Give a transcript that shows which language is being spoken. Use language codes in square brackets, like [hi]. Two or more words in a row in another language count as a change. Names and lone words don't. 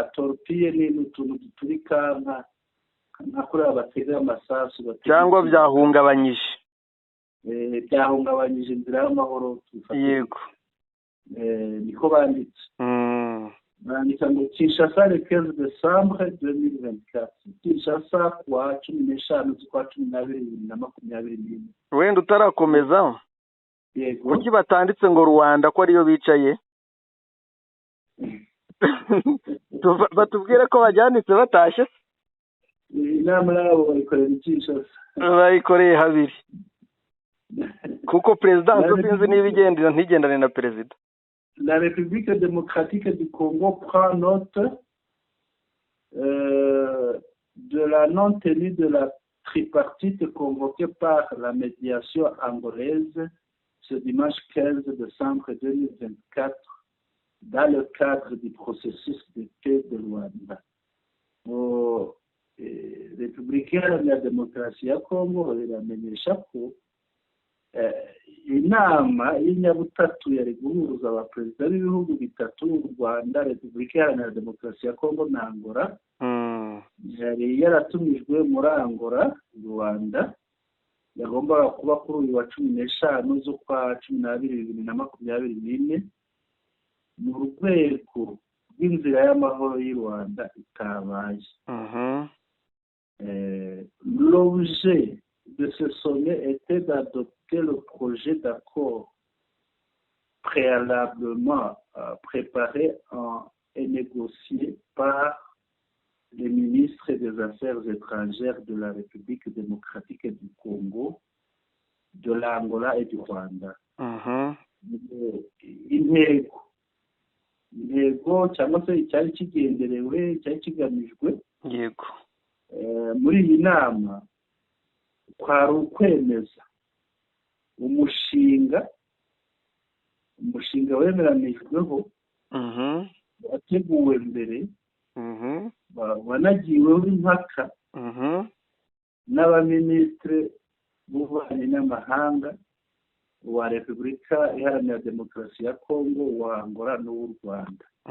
[rw] Torpille ni utuntu duturika nka kuriya batega amasasu, cyangwa byahungabanyije inzira y'amahoro. Yego, niko banditse. Bandika ngo Kinshasa [fr] le 15 décembre 2024. [rw] Kinshasa kuwa 15 z'ukwa 12/2024. wenda utarakomeza, yego, kuki batanditse ngo Rwanda ko ariyo bicaye? Batubwire ko bajyanitse batashye. inama yabo bayikorera Kinshasa, bayikoreye habiri, kuko presidence sinzi niba igendera ntigendane na perezida. [fr] La République démocratique du Congo prend note de la non-tenue de la tripartite convoquée par la médiation angolaise ce dimanche 15 décembre 2024 dans le cadre du processus de paix de Rwanda. [rw] République iharanira demokarasi ya Congo iramenyesha ko inama y'inyabutatu yari guhuza abaperezida b'ibihugu bitatu, u Rwanda, Repubulika Iharanira Demokarasi ya Kongo na Angola, yari yaratumijwe muri Angola, Rwanda. Yagombaga kuba kuri uyu wa 15 z'ukwa 12/2024 mu rwego rw'inzira y'amahoro y'u Rwanda itabaye. [fr] L'objet de ce sommet était d'adopter le projet d'accord préalablement préparé et négocié par les ministres des Affaires étrangères de la République démocratique du Congo, de l'Angola et du Rwanda. [rw] Intego cyangwa se icyari kigenderewe, cyari kigamijwe yego muri iyi nama kwari ukwemeza umushinga wemeranijweho, wateguwe mbere, wanagiweho impaka n'abaminisitiri b'ububanyi n'amahanga wa Repubulika Iharanira Demokarasi ya Kongo, wa Angola n'uw'u Rwanda.